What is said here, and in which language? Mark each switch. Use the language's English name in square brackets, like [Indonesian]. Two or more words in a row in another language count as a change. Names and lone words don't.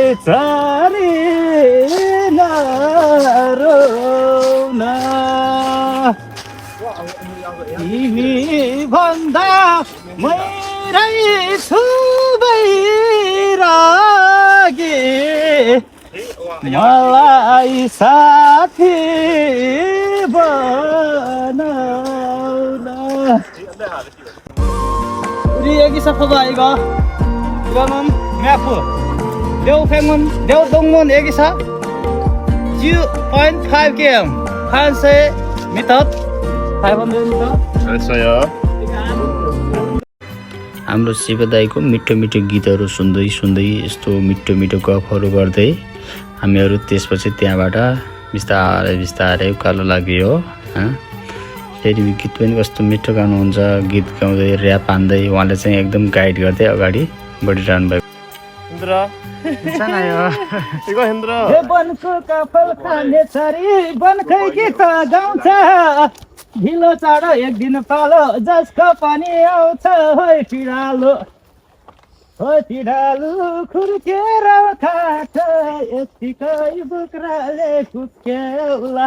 [Nepali] चारेर रोउन तिमी भन्दा मेरै छु बैरागी मलाई साथी बनाउन। [Korean] 우리 여기서 봐봐 이거. 이거는 매프 려우팽문 려동문 여기서 0.5 km 한세 미터 500 미터 잘했어요. [Nepali] हाम्रो शिवदाईको मिठो मिठो गीतहरू सुन्दै सुन्दै यस्तो मिठो मिठो गफहरू गर्दै हामीहरू त्यसपछि त्यहाँबाट बिस्तारै बिस्तारै उकालो लाग्यो। फेरि गीत पनि कस्तो मिठो गाउनुहुन्छ। गीत गाउँदै ऱ्याप हान्दै उहाँले चाहिँ एकदम गाइड गर्दै अगाडि बढिरहनु भएको। [Korean] 이거 힘들어. [Nepali] वनको कफल खाने छरी वनकै गीत गाउँछ। ढिलो चाँडो एक दिन पालो जसको पनि आउँछ। होइ पिँडालु खुर्केर खान्छ यतिकै बुक्राले कुक्याउला।